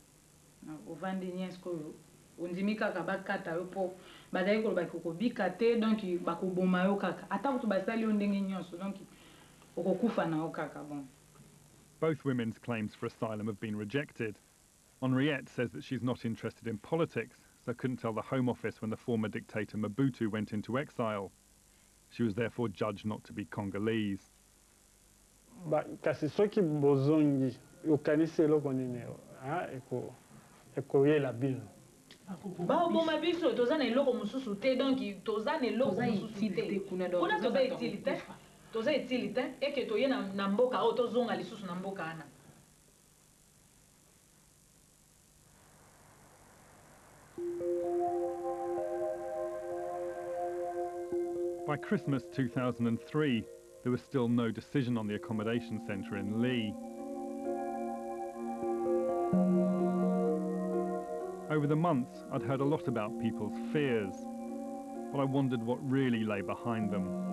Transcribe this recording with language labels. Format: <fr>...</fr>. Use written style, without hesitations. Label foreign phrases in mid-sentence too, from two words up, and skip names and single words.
<en>Both women's claims for asylum have been rejected. Henriette says that she's not interested in politics, so couldn't tell the Home Office when the former dictator Mobutu went into exile. She was therefore judged not to be Congolese.</en> <ln>Kasi soki bozongi yokanisi eloko nini ekoyela bino. Baoboma biso toza na eloko mosusu te, donc toza na eloko mosusu te. Kuna toza etili te. Toza etili te eke toye na mboka oyo tozonga lisusu na mboka ana.</ln> <en>By Christmas 2003, there was still no decision on the accommodation centre in Lee. Over the months, I'd heard a lot about people's fears, but I wondered what really lay behind them.</en>